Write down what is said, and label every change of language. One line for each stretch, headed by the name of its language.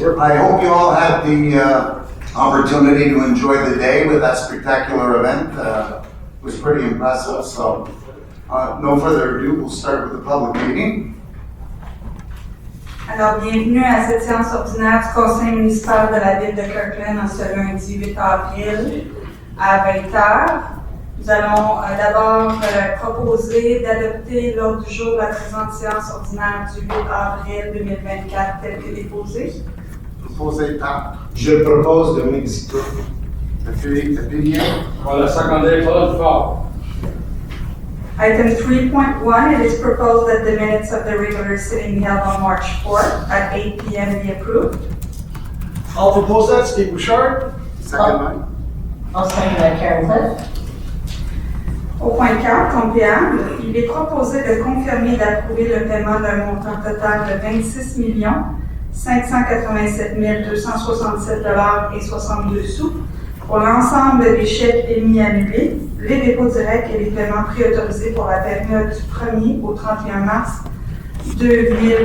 English: I hope you all had the opportunity to enjoy the day with that spectacular event. It was pretty impressive. So, no further ado, we'll start with the public meeting.
French: Alors, bienvenue à cette séance ordinaire du conseil municipal de la ville de Kirkland en ce lundi 8 avril à 20h. Nous allons d'abord proposer d'adopter l'ordre du jour de la présente séance ordinaire du 8 avril 2024 tel que déposé. Proposé par Je propose de Mexico. appuyé. On la secondé pas fort.
English: Item 3.1, it is proposed that the minutes of the regular sitting held on March 4th at 8 p.m. be approved. I'll propose that, Steve Bouchard. Second line. I'll second that, Karen Cliff.
French: Au point 4, compléable, il est proposé de confirmer et d'approuver le paiement d'un montant total de 26 587 267 $62 pour l'ensemble des chèques émis annulés, les dépôts directs et les paiements préautorisés pour la période du 1er au 31 mars 2024.